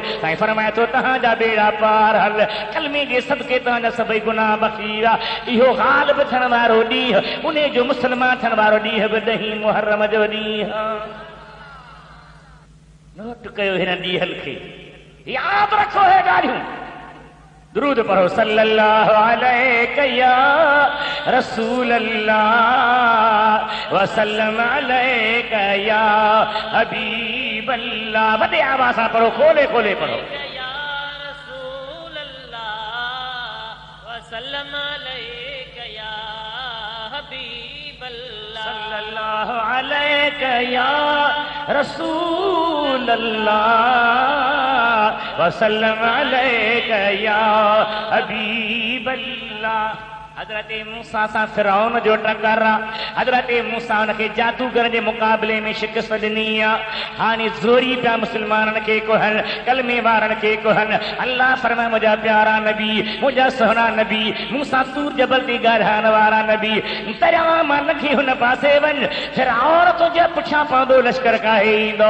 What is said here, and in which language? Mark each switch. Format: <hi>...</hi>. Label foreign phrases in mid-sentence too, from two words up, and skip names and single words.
<sd>साईं फरमाए थो तव्हांजा बेड़ा पार हल कलमे जे सदके तव्हांजा सभई गुनाह बख़्शी विया। इहो ग़ालिब थियण वारो ॾींहुं उन जो मुस्लमान थियण वारो ॾींहुं बि ॾहीं मुहर्रम जो ॾींहुं नोट कयो हिन ॾींहंनि खे, यादि रखो हे ॻाल्हियूं। दुरूद पढ़ो</sd> <ar>صلى الله عليه يا رسول الله وسلم عليك يا حبيب الله.</ar> <sd>वॾे आवाज़ सां पढ़ो, खोले खोले पढ़ो।</sd> <ar>يا رسول الله وسلم عليك يا حبيب الله. صلى الله عليك يا رسول الله وسلم عليك يا حبيب الله.</ar> <sd>हजरत मूसा सां फिरौन जो टकरा, हजरत मूसा उनखे जादूगर जे मुक़ाबले में शिकस्त ॾिनी आहे। हाणे ज़ोरी पिया मुस्लमाननि खे कोहनि, कलमे वारनि खे कोहनि। अल्लाह फरमाए मुंहिंजा प्यारा नबी, मुंहिंजा सुहिणा नबी, मूंसां सूर जबल ते ॻाल्हाइण वारा नबी, दरिया मां लंघी हुन पासे वञ, फिरौन तुंहिंजे पुठियां पवंदो, लश्कर काहे ईंदो।</sd>